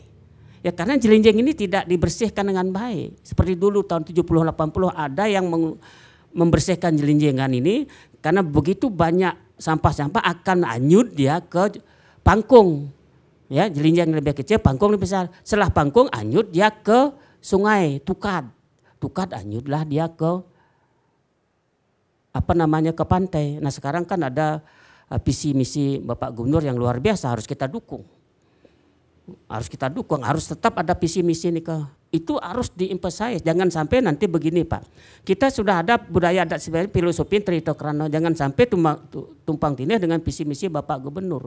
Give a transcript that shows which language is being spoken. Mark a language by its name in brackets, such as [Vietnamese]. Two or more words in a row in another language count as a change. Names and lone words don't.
[Indonesian] Ya karena jelinjeng ini tidak dibersihkan dengan baik. Seperti dulu tahun 70-80 ada yang membersihkan jelinjengan ini karena begitu banyak sampah-sampah akan hanyut dia ke Pangkung. Ya, jelinjeng lebih kecil, Pangkung lebih besar. Setelah Pangkung hanyut dia ke sungai Tukad. Tukad hanyutlah dia ke ke pantai. Nah, sekarang kan ada visi misi Bapak Gubernur yang luar biasa harus kita dukung. harus kita dukung, harus tetap ada visi misi nih itu harus di-emphasize. Jangan sampai nanti begini Pak, kita sudah ada budaya adat filosofi Trito Krano, jangan sampai tumpang tindih dengan visi misi Bapak Gubernur.